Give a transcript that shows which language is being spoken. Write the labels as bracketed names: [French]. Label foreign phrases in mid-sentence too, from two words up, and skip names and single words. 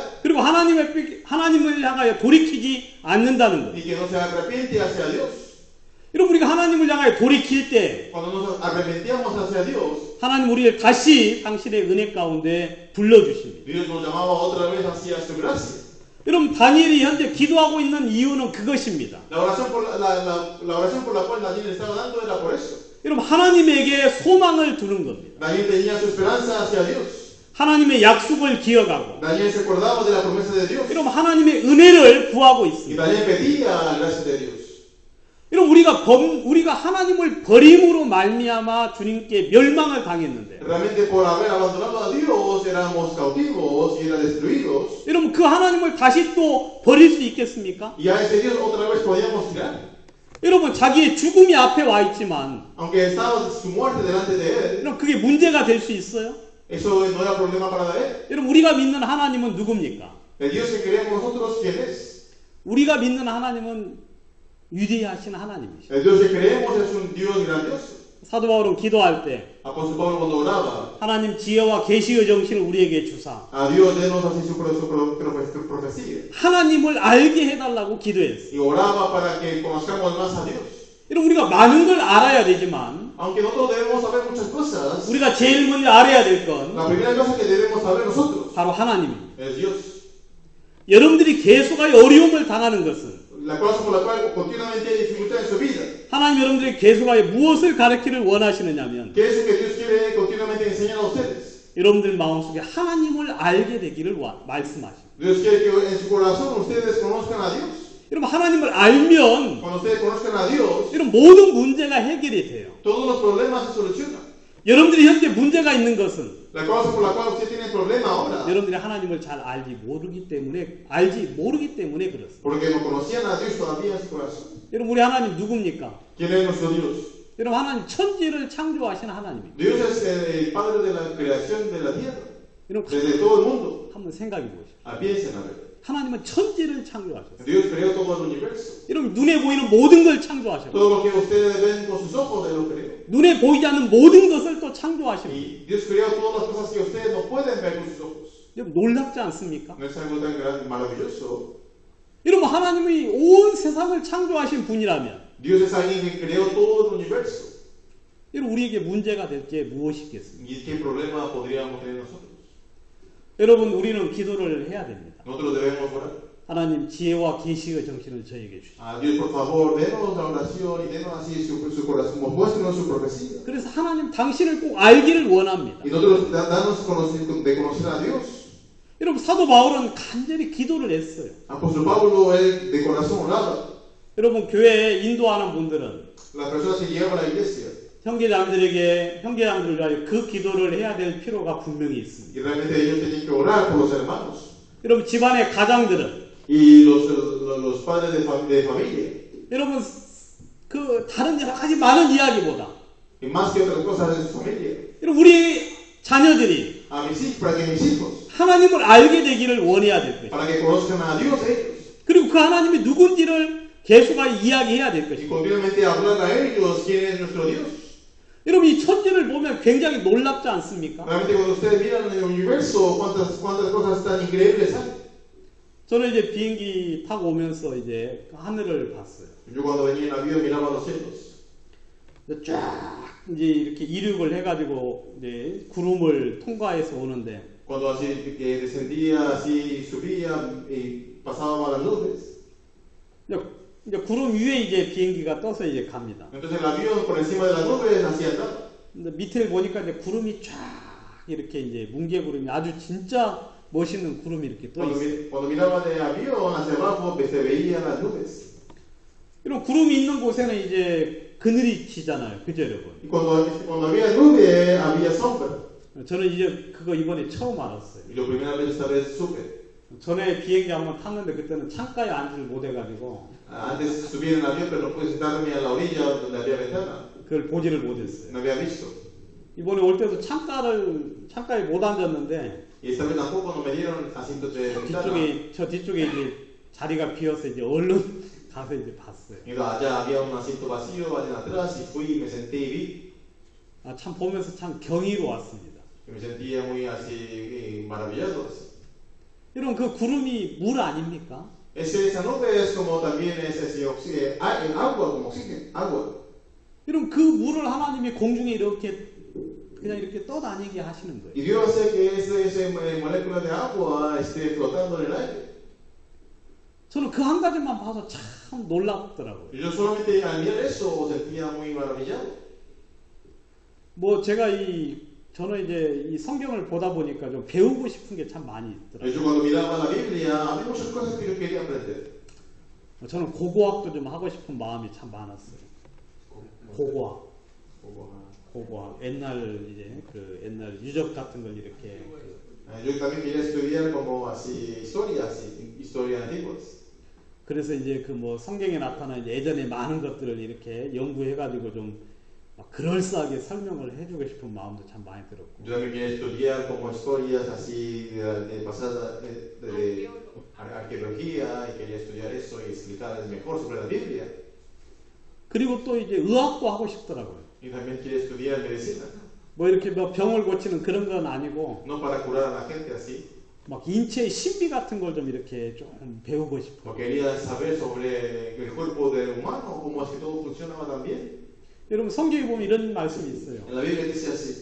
[Korean] 그리고 하나님을 향하여 돌이키지 않는다는 것. [Spanish] y que no se arrepiente hacia Dios. [Korean] 여러분 우리가 하나님을 향하여 돌이킬 때 [Spanish] Cuando nos arrepentíamos hacia Dios, [Korean] 하나님 우리를 다시 당신의 은혜 가운데 불러주십니다. [Spanish] Dios nos llamaba otra vez hacia su gracia. [Korean] 여러분 다니엘이 현재 기도하고 있는 이유는 그것입니다. [Spanish] La oración por la cual Daniel estaba dando era por eso. [Korean] 여러분 하나님에게 소망을 두는 겁니다. [Spanish] Daniel tenía su esperanza hacia Dios. [Korean] 하나님의 약속을 기억하고 [Spanish] Daniel se acordaba de la promesa de Dios. [Korean] 여러분 하나님의 은혜를 구하고 [Spanish] Y [Korean] 있습니다. [Spanish] Daniel pedía la gracia de Dios. [Korean] 여러분 우리가 하나님을 버림으로 말미암아 주님께 멸망을 당했는데 [Spanish] Realmente por haber abandonado a Dios éramos cautivos y eran destruidos. [Korean] 여러분 그 하나님을 다시 또 버릴 수 있겠습니까? [Spanish] Y a ese Dios otra vez podíamos tirar. [Korean] 여러분 자기의 죽음이 앞에 와 있지만 [Spanish] Aunque estaba su muerte delante de él, [Korean] 여러분 그게 문제가 될 수 있어요? [Spanish] eso no era problema para él. [Korean] 여러분 우리가 믿는 하나님은 누굽니까? [Spanish] El Dios que creemos nosotros, ¿quién es? [Korean] 우리가 믿는 하나님은 위대하신 하나님이시죠. [Spanish] El Dios que creemos es un Dios grandioso. [Korean] 사도 바울은 기도할 때 [Spanish] Apóstol Pablo cuando oraba, [Korean] 하나님 지혜와 계시의 정신을 우리에게 주사 [Spanish] a Dios denos así su profecía. [Korean] 하나님을 알게 해달라고 기도했어요. [Spanish] Y oraba para que conozcamos más a Dios. [Korean] 여러분 우리가 많은 걸 알아야 되지만 [Spanish] Aunque nosotros debemos saber muchas cosas, [Korean] 우리가 제일 먼저 알아야 될 건 [Spanish] la primera cosa que debemos saber nosotros [Korean] 바로 하나님입니다. [Spanish] es Dios. [Korean] 여러분들이 계속하여 어려움을 당하는 것은 [Spanish] La cosa por la cual continuamente hay dificultad en su vida. [Korean] 하나님 여러분들이 계속하여 무엇을 가르치기를 원하시느냐면 [Spanish] ¿Qué es lo que Dios quiere continuamente enseñar a ustedes? [Korean] 여러분들 마음속에 하나님을 알게 되기를 말씀하십니다. [Spanish] Dios quiere que en su corazón ustedes conozcan a Dios. [Korean] 여러분 하나님을 알면 [Spanish] Cuando ustedes conozcan a Dios, [Korean] 여러분 모든 문제가 해결이 돼요. [Spanish] todos los problemas se solucionan. [Korean] 여러분들이 현재 문제가 있는 것은 [Spanish] La causa por la cual usted tiene problema ahora, [Korean] 여러분들이 하나님을 잘 알지 모르기 때문에 그렇습니다. [Spanish] porque no conocían a Dios todavía en su corazón. [Korean] 여러분 우리 하나님 누굽니까? [Spanish] ¿Quién es nuestro Dios? [Korean] 여러분 하나님 천지를 창조하신 하나님입니다. [Spanish] Dios es el Padre de la creación de la tierra, [Korean] 여러분 [Spanish] desde todo el mundo. [Korean] 한번 생각해 보십시오. [Spanish] Piensen a ver. [Korean] 하나님은 천지를 창조하셨어요. [Spanish] Dios creó todo el universo. [Korean] 여러분 눈에 보이는 모든 걸 창조하셨고 [Spanish] Todo lo que ustedes ven con sus ojos, Él lo creó. [Korean] 눈에 보이지 않는 모든 것을 또 창조하십니다. [Spanish] Y Dios creó todas las cosas que ustedes no pueden ver con sus ojos. [Korean] 여러분 놀랍지 않습니까? [Spanish] No es algo tan grande, maravilloso. [Korean] 여러분 하나님이 온 세상을 창조하신 분이라면 [Spanish] Dios es alguien que creó todo el universo. [Korean] 여러분 우리에게 문제가 될 게 무엇이겠습니까? [Spanish] ¿Y qué problema podríamos tener nosotros? [Korean] 여러분 우리는 기도를 해야 됩니다. [Spanish] Nosotros debemos orar. [Korean] 하나님 지혜와 계시의 정신을 저에게 주시오. [Spanish] A Dios, por favor, denos la oración y denos así su corazón, muéstrenos su profecía. [Korean] 그래서 하나님 당신을 꼭 알기를 원합니다. [Spanish] Y nosotros danos de conocer a Dios. [Korean] 여러분 사도 바울은 간절히 기도를 했어요. [Spanish] Apóstol Pablo, él de corazón oraba. [Korean] 여러분 교회에 인도하는 분들은 [Spanish] Las personas que llegaban a la iglesia, [Korean] 형제자매들을 위하여 그 기도를 해야 될 필요가 분명히 있습니다. [Spanish] y realmente ellos tenían que orar por los hermanos. [Korean] 여러분 집안의 가장들은 [Spanish] Y los padres de familia, [Korean] 여러분 그 다른 여러 가지 많은 이야기보다 [Spanish] y más que otras cosas de su familia, [Korean] 여러분 우리 자녀들이 [Spanish] a mis hijos, para que mis hijos, [Korean] 하나님을 알게 되기를 원해야 될 것입니다. [Spanish] para que conozcan a Dios ellos, [Korean] 그리고 그 하나님이 누군지를 계속하여 이야기해야 될 [Spanish] y [Korean] 것입니다. [Spanish] continuamente hablar a ellos quién es nuestro Dios. [Korean] 여러분 이 천지를 보면 굉장히 놀랍지 않습니까? [Spanish] Realmente cuando ustedes miran el universo, cuántas cosas tan increíbles hay. [Korean] 저는 이제 비행기 타고 오면서 이제 하늘을 봤어요. [Spanish] Yo cuando venía en avión miraba los cielos. [Korean] 쫙 이제 이렇게 이륙을 해가지고 이제 구름을 통과해서 오는데 [Spanish] Cuando así descendía, así subía y pasábamos a las nubes. [Korean] 이제 구름 위에 이제 비행기가 떠서 이제 갑니다. [Spanish] Entonces el avión por encima de las nubes hacía andar. [Korean] 근데 밑에 보니까 이제 구름이 쫙 이렇게 이제 뭉게구름이 아주 진짜 멋있는 구름이 이렇게 떠 있어요. [Spanish] Cuando miraba de avión hacia abajo se veían las nubes. [Korean] 이런 구름이 있는 곳에는 이제 그늘이 지잖아요. 그죠, 여러분? [Spanish] Y cuando había nube había sombra. [Korean] 저는 이제 그거 이번에 처음 알았어요. [Spanish] Y lo primera vez esta vez supe. [Korean] 전에 비행기 한번 탔는데 그때는 창가에 앉지를 못해가지고 [Spanish] Antes subí en el avión pero no pude sentarme a la orilla donde había ventana. [Korean] 그걸 보지를 못했어요. [Spanish] No había visto. [Korean] 이번에 올 때도 창가에 못 앉았는데 [Spanish] Y esta vez tampoco no me dieron asientos de ventana. [Korean] 저 뒤쪽에 이제 자리가 비어서 이제 얼른 가서 이제 봤어요. [Spanish] Y allá había un asiento vacío allá atrás y fui y me senté y vi. [Korean] 아, 참 보면서 참 경이로웠습니다. [Spanish] Y me sentía muy así maravillado. [Korean] 이런 그 구름이 물 아닙니까? [Spanish] Esa nube es como también es ese agua, como oxígeno, agua. [Korean] 이런 그 물을 하나님이 공중에 이렇게 그냥 이렇게 떠다니게 하시는 거예요. [Spanish] Y Dios hace que ese molécula de agua esté flotando en el aire. [Korean] 저는 그 한 가지만 봐서 참 놀랍더라고요. [Spanish] Y yo solamente al mirar eso sentía muy maravillado. [Korean] 뭐 제가 저는 이제 이 성경을 보다 보니까 좀 배우고 싶은 게 참 많이 있더라고요. [Spanish] Yo cuando miraba la Biblia había muchas cosas que yo quería aprender. [Korean] 저는 고고학도 좀 하고 싶은 마음이 참 많았어요. 고고학. 옛날 이제 그 옛날 유적 같은 걸 이렇게 [Spanish] Yo también quería estudiar como así historias antiguas. [Korean] 그래서 이제 그 뭐 성경에 나타난 이제 예전에 많은 것들을 이렇게 연구해가지고 좀 막 그럴싸하게 설명을 해주고 싶은 마음도 참 많이 들었고. [Spanish] Yo también quería estudiar como historias así de pasadas de arqueología y quería estudiar eso y explicarles mejor sobre la Biblia. [Korean] 그리고 또 이제 의학도 하고 싶더라고요. [Spanish] Y también quería estudiar medicina. [Korean] 뭐 이렇게 뭐 병을 고치는 그런 건 아니고 [Spanish] No para curar a la gente así. [Korean] 막 인체의 신비 같은 걸 좀 이렇게 좀 배우고 싶어요. [Spanish] Quería saber sobre el cuerpo del humano, cómo es que todo funcionaba también. [Korean] 여러분 성경에 보면 이런 말씀이 있어요. [Spanish] En la Biblia dice así.